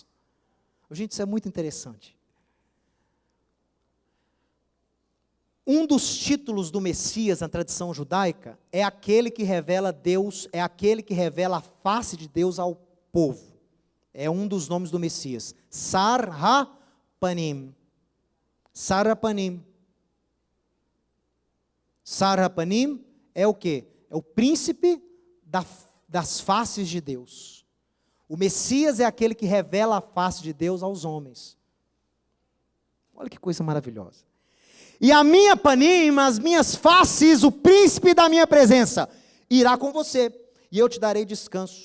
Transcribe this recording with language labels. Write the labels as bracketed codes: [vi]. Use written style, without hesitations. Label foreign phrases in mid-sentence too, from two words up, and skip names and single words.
[pt] Gente, isso é muito interessante. Um dos títulos do Messias na tradição judaica é aquele que revela Deus, é aquele que revela a face de Deus ao povo. É um dos nomes do Messias. [he] Sar Ha-Panim. Sar Ha-Panim. Sar Ha-Panim [pt] é o quê? É o príncipe das faces de Deus. O Messias é aquele que revela a face de Deus aos homens. Olha que coisa maravilhosa. E a minha panim, as minhas faces, o príncipe da minha presença, irá com você, e eu te darei descanso.